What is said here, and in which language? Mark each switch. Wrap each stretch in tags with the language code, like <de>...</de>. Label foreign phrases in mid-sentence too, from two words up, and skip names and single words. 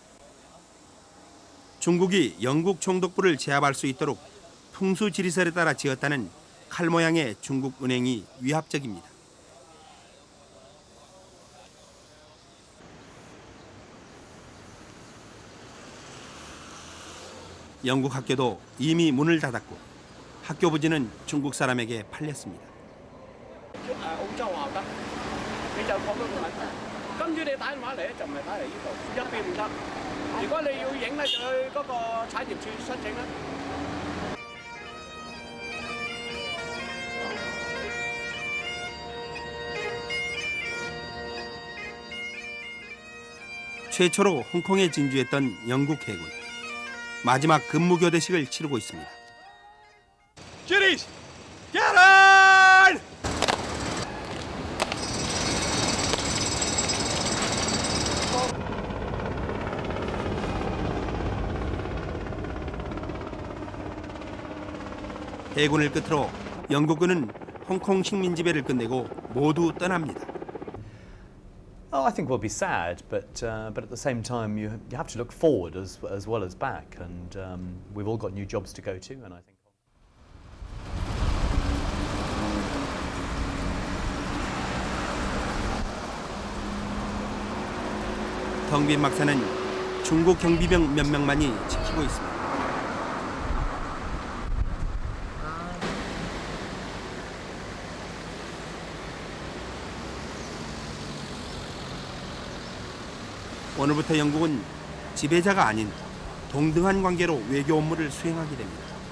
<ko>중국이 영국 총독부를 제압할 수 있도록 풍수지리설에 따라 지었다는 칼 모양의 중국 은행이 위압적입니다. 영국 학교도 이미 문을 닫았고 학교 부지는 중국 사람에게 팔렸습니다.</ko> <yue>你就講到個問題。今朝你打電話嚟咧，就唔係打嚟呢度，入邊唔得。如果你要影咧，就去嗰個產業處申請啦。</yue> <ko>최초로 홍콩에 진주했던 영국 해군. 마지막 근무교대식을 치르고 있습니다.</ko> <en>Kiddies, get on!</en> <ko>해군을 끝으로 영국군은 홍콩 식민 지배를 끝내고 모두 떠납니다.</ko> <en>Oh, I think we'll be sad, but at the same time, you have to look forward as well as back, and we've all got new jobs to go to, and I think.</en> <ko>텅 빈 막사는 중국 경비병 몇 명만이 지키고 있습니다. 오늘부터 영국은 지배자가 아닌 동등한 관계로 외교 업무를 수행하게 됩니다.</ko>